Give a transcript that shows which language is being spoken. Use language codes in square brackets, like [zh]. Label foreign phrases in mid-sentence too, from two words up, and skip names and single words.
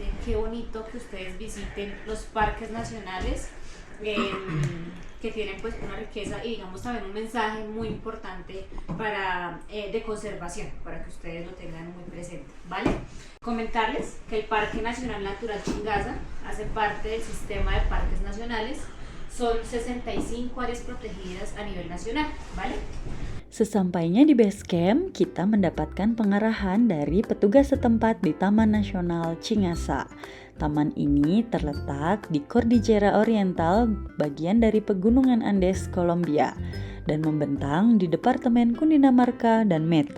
[es] Qué bonito que ustedes visiten los parques nacionales que tienen pues una riqueza y digamos también un mensaje muy importante para de conservación, para que ustedes lo tengan muy presente, ¿vale? Comentarles que el Parque Nacional Natural Chingaza hace parte del sistema de parques nacionales. Son 65 áreas protegidas a nivel nacional, ¿vale? [id] Sesampainya di [en] base camp, [id] kita mendapatkan pengarahan dari petugas setempat di Taman Nasional Cingasa. Taman ini terletak di Cordillera Oriental, bagian dari Pegunungan Andes, Kolombia, dan membentang di Departemen Cundinamarca dan Meta.